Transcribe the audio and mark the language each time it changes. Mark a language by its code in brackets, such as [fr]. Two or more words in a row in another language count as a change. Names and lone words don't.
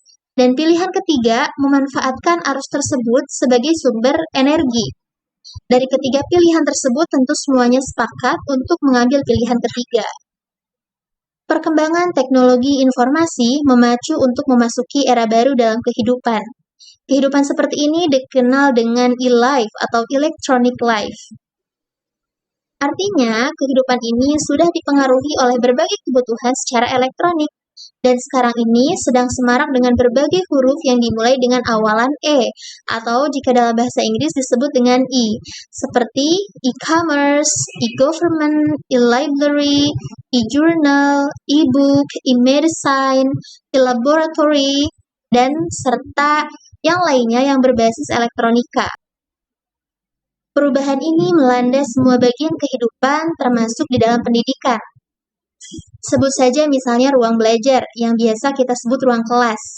[id] Dan pilihan ketiga, memanfaatkan arus tersebut sebagai sumber energi. Dari ketiga pilihan tersebut tentu semuanya sepakat untuk mengambil pilihan ketiga. Perkembangan teknologi informasi memacu untuk memasuki era baru dalam kehidupan. Kehidupan seperti ini dikenal dengan e-life atau [en] electronic life. [id] Artinya, kehidupan ini sudah dipengaruhi oleh berbagai kebutuhan secara elektronik, dan sekarang ini sedang semarak dengan berbagai huruf yang dimulai dengan awalan E, atau jika dalam bahasa Inggris disebut dengan E, seperti [en] e-commerce, e-government, e-library, e-journal, e-book, e-medicine, [id] e-laboratory, dan serta yang lainnya yang berbasis elektronika. Perubahan ini melanda semua bagian kehidupan termasuk di dalam pendidikan. Sebut saja misalnya ruang belajar, yang biasa kita sebut ruang kelas.